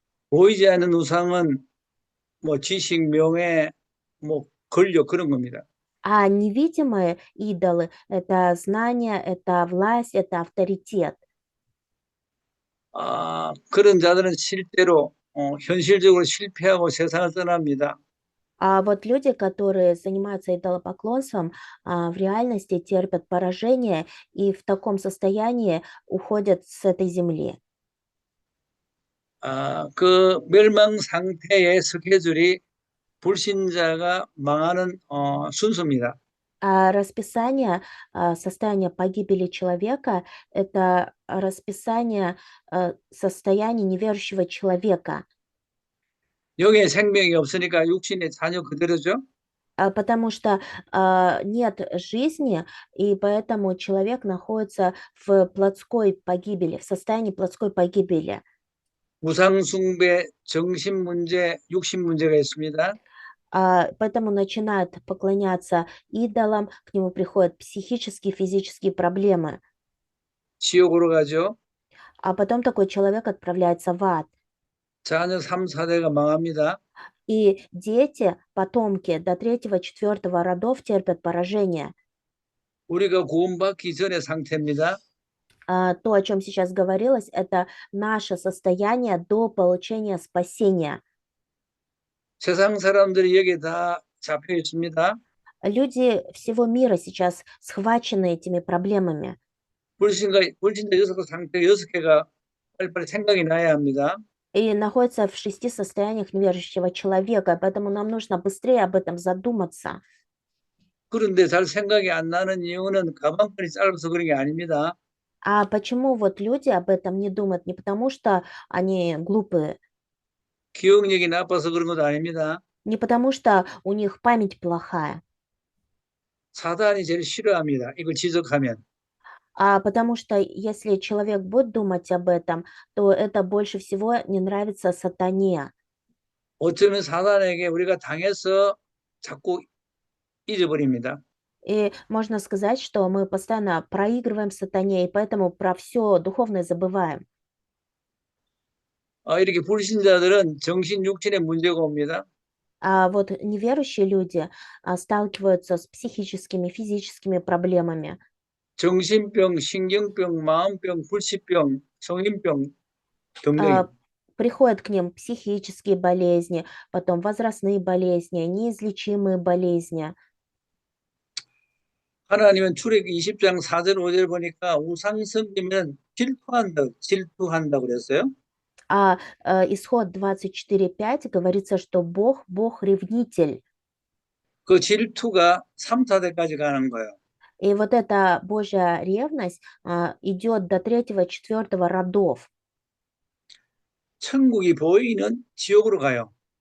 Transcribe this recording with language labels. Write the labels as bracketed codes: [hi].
[ko] 보이지 않는 우상은 뭐 지식, 명예, 뭐 권력 그런 겁니다. [ru] А невидимые идолы — это знание, это власть, это авторитет. [ko] 그런 자들은 실제로 현실적으로 실패하고 세상을 떠납니다. [ru] А вот люди, которые занимаются идолопоклонством, в реальности терпят поражение и в таком состоянии уходят с этой земли. [ko] 그 멸망 상태의 스케줄이 불신자가 망하는 순서입니다. [ru] Расписание состояния погибели человека — это расписание состояния неверующего человека, [ko] 영의 생명이 없으니까 육신의 자녀 그대로죠. [ru] потому что нет жизни, и поэтому человек находится в плотской погибели, в состоянии плотской погибели. [ko] 우상 숭배, 정신 문제, 육신 문제가 있습니다. [ru] Поэтому начинает поклоняться идолам, к нему приходят психические, физические проблемы, [ko] 지옥으로 가죠. [ru] а потом такой человек отправляется в ад. [ko] 자녀 3, 4대가 망합니다. [ru] И дети, потомки до 3-4 родов терпят поражение. [ko] 우리가 구원받기 전의 상태입니다. [ru] То, о чем сейчас говорилось, это наше состояние до получения спасения. [ko] 세상 사람들이 여기에 다 잡혀 있습니다. [ru] Люди всего мира сейчас схвачены этими проблемами. [ko] 불신자 6 상태 6개가 빨리빨리 생각이 나야 합니다. [ru] И находятся в 6 состояниях неверующего человека, поэтому нам нужно быстрее об этом задуматься. [ko] 그런데 잘 생각이 안 나는 이유는 가방끈이 짧아서 그런 게 아닙니다. [ru] А почему вот люди об этом не думают? Не потому что они глупые, [ko] 기억력이 나빠서 그런 것도 아닙니다. [ru] не потому что у них память плохая, [ko] 사단이 제일 싫어합니다. 이걸 지적하면. [ru] а потому что если человек будет думать об этом, то это больше всего не нравится сатане. [ko] 어쩌면 사단에게 우리가 당해서 자꾸 잊어버립니다. [ru] И можно сказать, что мы постоянно проигрываем сатане, и поэтому про все духовное забываем. [ko] 이렇게 불신자들은 정신, 육신의 문제가 옵니다. [ru] А вот неверующие люди сталкиваются с психическими, физическими проблемами. [ko] 정신병, 신경병, 마음병, 불치병, 성인병 등등. [ru] Приходят к ним психические болезни, потом возрастные болезни, неизлечимые болезни. [ko] 하나님은 출애굽기 20장 4절 5절 보니까 우상 섬기면 질투한다 그랬어요. [ru] Исход 24:5 говорится, что Бог ревнитель. [ko] 그 질투가 3, 4대까지 가는 거예요. [ru] И вот эта Божья ревность идет до 3-4 родов. [ko] 천국이 보이는 지옥으로 가요.